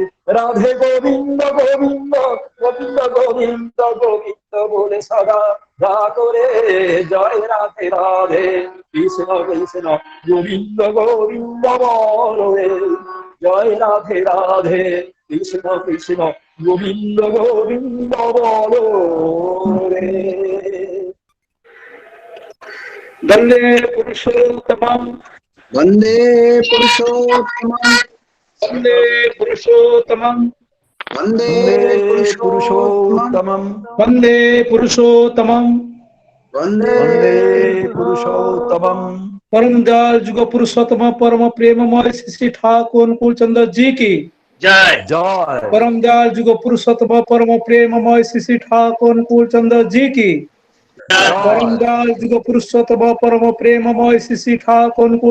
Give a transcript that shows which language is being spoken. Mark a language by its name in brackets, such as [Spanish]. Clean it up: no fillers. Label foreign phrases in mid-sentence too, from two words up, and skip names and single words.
[Bangla] রাধে গোবিন্দ গোবিন্দ গোবিন্দ গোবিন্দ গোবিন্দ বলে সদা করে। জয় রাধে রাধে কৃষ্ণ কৃষ্ণ গোবিন্দ গোবিন্দ বলো রে। জয় রাধে রাধে কৃষ্ণ কৃষ্ণ গোবিন্দ গোবিন্দ বলো রে। [Sanskrit] वंदे पुरुषोत्तमं वंदे पुरुषोत्तमं वंदे पुरुषोत्तमं वंदे पुरुषोत्तमं वंदे पुरुषोत्तमं वंदे पुरुषोत्तमं। [Hindi] परम दयाल जुग पुरुषोत्तम परम प्रेममय श्री ठाकुर अनुकूल चंद्र जी की जय जय। परम दयाल जुग पुरुषोत्तम परम प्रेममय श्री ठाकुर अनुकूल चंद्र जी की परम दयाल जुग पुरुषोत्तम परम प्रेममय श्री ठाकुर अनुकूल